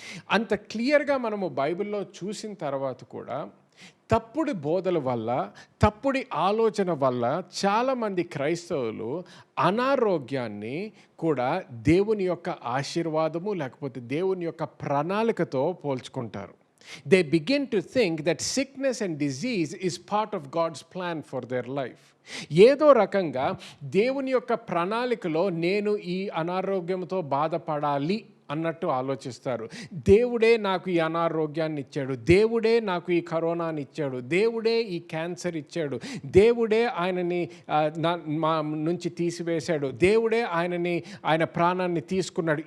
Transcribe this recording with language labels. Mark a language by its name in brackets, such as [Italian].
[Telugu] అంత క్లియర్గా మనము బైబిల్లో చూసిన తర్వాత కూడా తప్పుడు బోధల వల్ల, తప్పుడు ఆలోచన వల్ల చాలామంది క్రైస్తవులు అనారోగ్యాన్ని కూడా దేవుని యొక్క ఆశీర్వాదము లేకపోతే దేవుని యొక్క ప్రణాళికతో పోల్చుకుంటారు. [English] They begin to think that sickness and disease is part of God's plan for their life. [Telugu] ఏదో రకంగా దేవుని యొక్క ప్రణాళికలో నేను ఈ అనారోగ్యంతో బాధపడాలి అన్నట్టు ఆలోచిస్తారు. దేవుడే నాకు ఈ అనారోగ్యాన్ని ఇచ్చాడు, దేవుడే నాకు ఈ కరోనాని ఇచ్చాడు, దేవుడే ఈ క్యాన్సర్ ఇచ్చాడు, దేవుడే ఆయనని మా నుంచి తీసివేశాడు, దేవుడే ఆయన ప్రాణాన్ని తీసుకున్నాడు.